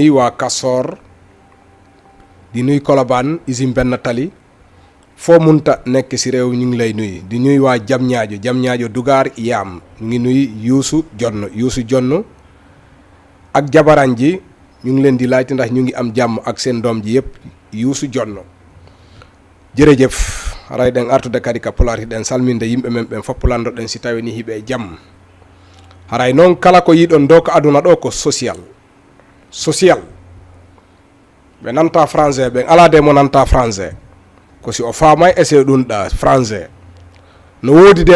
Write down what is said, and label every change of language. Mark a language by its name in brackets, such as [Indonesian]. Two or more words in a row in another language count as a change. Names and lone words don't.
[Wolof] nuy waa Kasor di nuy Colobane usine benn tali foo munta nekk si réew ñu ngi lay nuy di nuy waa Diamniadio Dugar Yaam ñu ngi nuy Youssou Jonn ak jabaran ji ñu ngi leen di laajte ndax ñu ngi am jàmm ak seen doom ji yëpp Youssou Jonn jërëjëf [Fula] haray ɗen artude kadi ka pular hiɗen salminde yimɓe men ɓen fopp landoɗen si tawini hiɓe jaam haray noon kala ko yiɗon dow ko aduna ɗo ko social ɓe nanta français ɓen ala de mo nanta français ko si o famay essaye ɗum ɗa français no woodi de